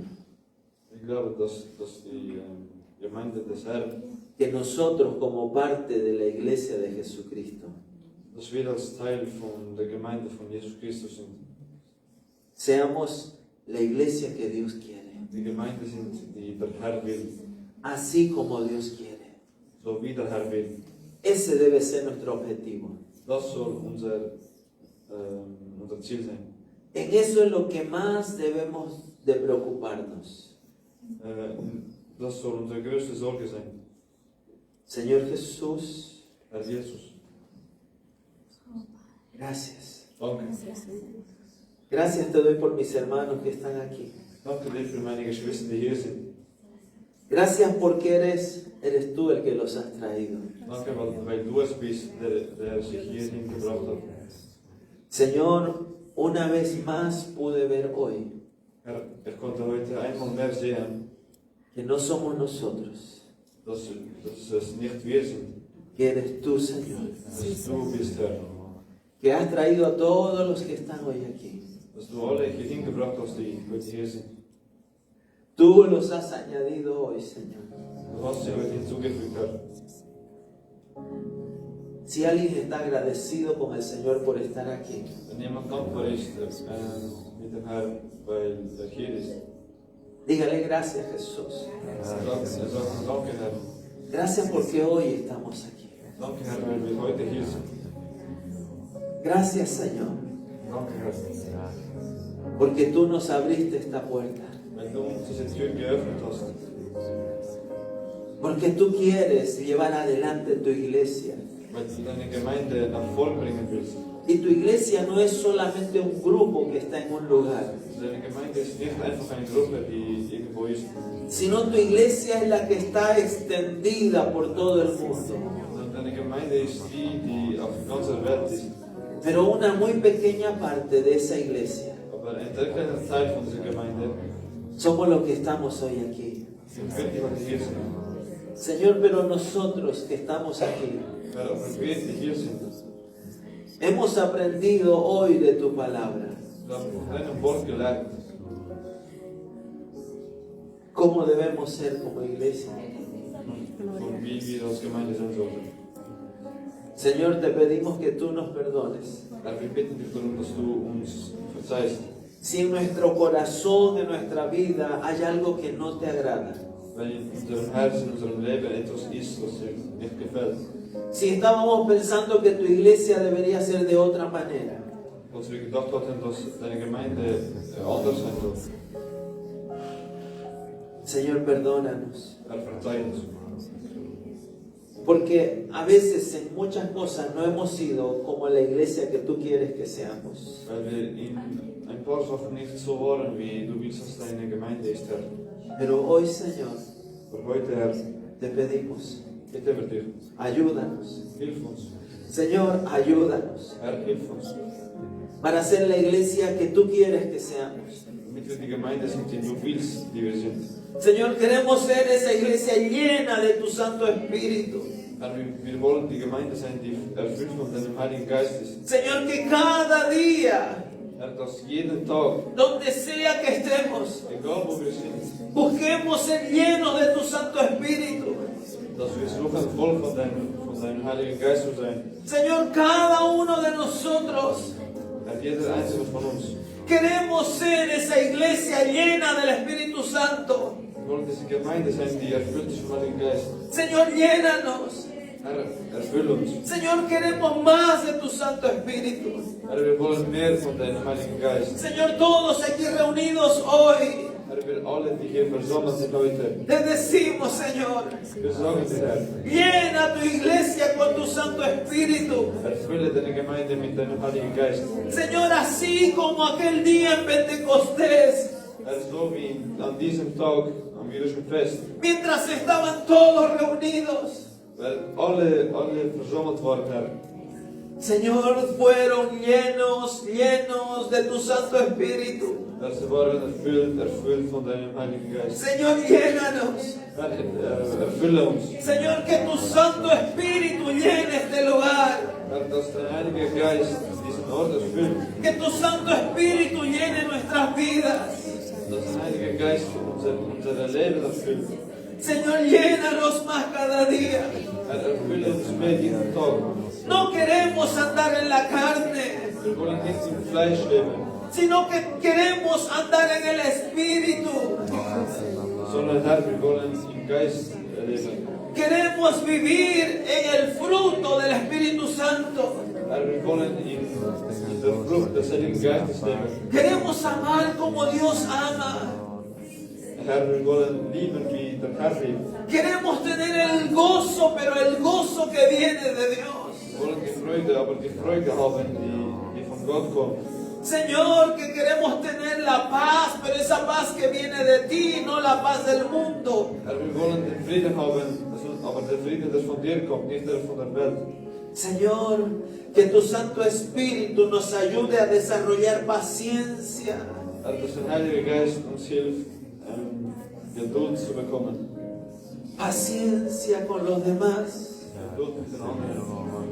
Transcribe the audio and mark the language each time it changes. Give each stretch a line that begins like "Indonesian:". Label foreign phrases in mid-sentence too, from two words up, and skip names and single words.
German: Ich glaube, dass die Gemeinde des Herrn,
Spanish: que nosotros como parte de la iglesia de Jesucristo,
German: dass wir als Teil von der Gemeinde von Jesus Christus sind.
Spanish: seamos la iglesia que Dios quiere,
German: Die Gemeinde sind, die der Herr will,
Spanish: así como Dios quiere.
German: so wie der Herr will.
Spanish: Ese debe ser nuestro objetivo.
German: Das soll unser Ziel sein.
Spanish: En eso es lo que más debemos de preocuparnos.
German: Das soll unsere größte Sorge sein.
Spanish: Señor Jesús,
German: Herr Jesus,
Spanish: gracias.
German: danke.
Spanish: Gracias te doy por mis hermanos que están aquí.
German: Danke dir für meine Geschwister, die hier sind.
Spanish: Gracias porque eres tú el que los has traído.
German: Danke, weil du es bist, der sich hierhin gebracht hat.
Spanish: Señor, una vez más pude ver hoy
German: Herr, ich konnte heute einmal mehr sehen,
Spanish: que no somos nosotros,
German: dass es nicht wir sind,
Spanish: que eres tú, Señor,
German: dass du bist, Herr.
Spanish: que has traído a todos los que están hoy aquí.
German: Dass du alle hierhin gebracht hast, die heute hier sind.
Spanish: Tú los has añadido hoy, Señor.
German: Du hast sie heute hinzugefügt, Herr.
Spanish: Si alguien está agradecido con el Señor por estar aquí,
German: Wenn jemand dankbar ist mit dem Herrn, weil er hier ist,
Spanish: dígale gracias, Jesús.
German: sagt danke, Herr.
Spanish: Gracias porque hoy estamos aquí.
German: Danke, Herr, weil wir heute hier sind.
Spanish: Gracias, Señor,
German: Danke, Herr.
Spanish: porque tú nos abriste esta puerta.
German: Weil du uns diese Tür geöffnet hast.
Spanish: Porque tú quieres llevar adelante tu iglesia.
German: Weil du deine Gemeinde nach vorn bringen willst.
Spanish: Y tu iglesia no es solamente un grupo que está en un lugar,
German: Deine Gemeinde ist nicht einfach eine Gruppe, die irgendwo ist,
Spanish: sino tu iglesia es la que está extendida por todo el mundo.
German: sondern deine Gemeinde ist die auf der ganzen Welt ist.
Spanish: Pero una muy pequeña parte de esa iglesia
German: Aber ein sehr kleiner Teil von dieser Gemeinde
Spanish: somos los que estamos hoy aquí.
German: sind wir, die heute hier sind.
Spanish: Señor, pero nosotros que estamos aquí
German: Aber wir, die hier sind,
Spanish: hemos aprendido hoy de tu palabra
German: wir haben von deinem Wort gelernt,
Spanish: cómo debemos ser como iglesia.
German: von wie wir als Gemeinde sein sollten.
Spanish: Señor, te pedimos que tú nos perdones.
German: Herr, wir bitten dich darum, dass du uns verzeihst,
Spanish: Si en nuestro corazón, en nuestra vida, hay algo que no te agrada.
German: wenn in unserem Herzen, in unserem Leben etwas ist, was dir nicht gefällt.
Spanish: Si estábamos pensando que tu iglesia debería ser de otra manera.
German: Als wir gedacht hatten, dass deine Gemeinde anders sein soll.
Spanish: Señor, perdónanos.
German: Herr, verzeih uns.
Spanish: Porque a veces en muchas cosas no hemos sido como la iglesia que tú quieres que seamos.
German: Weil wir in ein paar Sachen nicht so waren, wie du willst, dass deine Gemeinde ist, Herr.
Spanish: Pero hoy, Señor,
German: Aber heute, Herr,
Spanish: te pedimos,
German: bitten wir dich,
Spanish: ayúdanos.
German: hilf uns.
Spanish: Señor, ayúdanos
German: Herr, hilf uns.
Spanish: para ser la iglesia que tú quieres que seamos.
German: Damit wir die Gemeinde sind, die du willst, die wir sind.
Spanish: Señor, queremos ser esa iglesia llena de tu Santo Espíritu.
German: Herr, wir wollen die Gemeinde sein, die erfüllt von deinem Heiligen Geist ist.
Spanish: Señor, que cada día,
German: Herr, dass jeden Tag,
Spanish: donde sea que estemos,
German: egal wo wir sind,
Spanish: busquemos ser llenos de tu Santo Espíritu.
German: dass wir suchen, voll von deinem Heiligen Geist zu sein.
Spanish: Señor, cada uno de nosotros
German: Herr, jeder einzelne von uns.
Spanish: queremos ser esa iglesia llena del Espíritu Santo.
German: Wir wollen diese Gemeinde sein, die erfüllt ist vom Heiligen Geist.
Spanish: Señor, llénanos.
German: Herr, erfüll uns.
Spanish: Señor, queremos más de tu Santo Espíritu.
German: Herr, wir wollen mehr von deinem Heiligen Geist.
Spanish: Señor, todos aquí reunidos hoy,
German: Herr, wir alle, die hier versammelt sind heute,
Spanish: te decimos, Señor,
German: wir sagen dir, Herr,
Spanish: llena tu iglesia con tu Santo Espíritu.
German: erfülle deine Gemeinde mit deinem Heiligen Geist.
Spanish: Señor, así como aquel día en Pentecostés,
German: Herr, so wie an diesem Tag, am jüdischen Fest,
Spanish: mientras estaban todos reunidos,
German: weil alle versammelt waren, Herr.
Spanish: Señor, fueron llenos de tu Santo Espíritu.
German: Herr, sie waren erfüllt von deinem Heiligen Geist.
Spanish: Señor, llénanos.
German: Herr, erfülle uns.
Spanish: Señor, que tu Santo Espíritu llene este lugar.
German: Herr, dass dein Heiliger Geist diesen Ort erfüllt.
Spanish: Que tu Santo Espíritu llene nuestras vidas.
German: Dass dein Heiliger Geist unser Leben erfüllt.
Spanish: Señor, llénanos más cada día.
German: Herr, erfülle uns mehr jeden Tag.
Spanish: No queremos andar en la carne,
German: Wir wollen nicht im Fleisch leben,
Spanish: sino que queremos andar en el Espíritu.
German: sondern Herr, wir wollen im Geist leben.
Spanish: Queremos vivir en el fruto del Espíritu Santo.
German: Herr, wir wollen in der Frucht des Heiligen Geistes leben.
Spanish: Queremos amar como Dios ama.
German: Herr, wir wollen lieben, wie der Herr liebt.
Spanish: Queremos tener el gozo, pero el gozo que viene de Dios.
German: Wir wollen die Freude, aber die Freude haben, die von Gott kommt.
Spanish: Señor, que queremos tener la paz, pero esa paz que viene de ti, no la paz del mundo.
German: Herr, wir wollen den Frieden haben, aber der Frieden, der von dir kommt, nicht der von der Welt.
Spanish: Señor, que tu Santo Espíritu nos ayude a desarrollar paciencia.
German: Herr, dass der Heilige Geist uns hilft, Geduld zu bekommen.
Spanish: Paciencia con los demás.
German: Geduld mit den anderen.